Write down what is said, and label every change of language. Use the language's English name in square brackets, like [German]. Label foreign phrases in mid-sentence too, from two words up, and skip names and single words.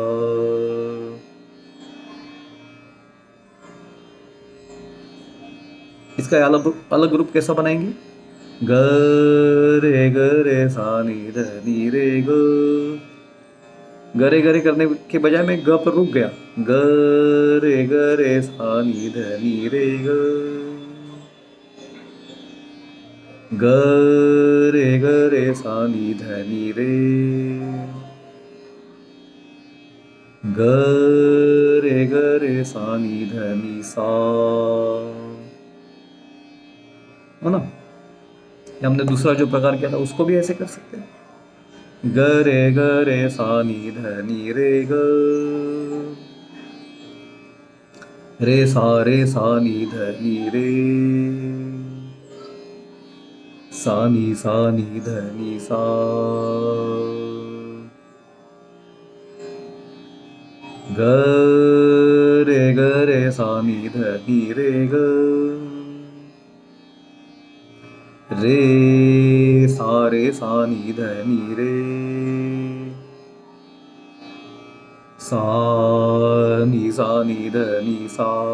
[Hindi] इसका अलग अलग रूप कैसा बनाएंगे, गरे गरे सा नि ध नि रे ग, गरे गरे करने के बजाय मैं ग पर रुक गया, गरे गरे सा नि ध नि रे ग, गरे गरे सा नि ध नि रे, गरे गरे सा नि ध नि सा, है ना। हमने दूसरा जो प्रकार किया था उसको भी ऐसे कर सकते हैं, गरे गरे सा नि ध नि रे ग, रे सा नि ध नि रे, सा नि ध नि सा, गरे गरे सा नि ध नि रे ग, रे सा नि ध नि रे, सा नि ध नि सा।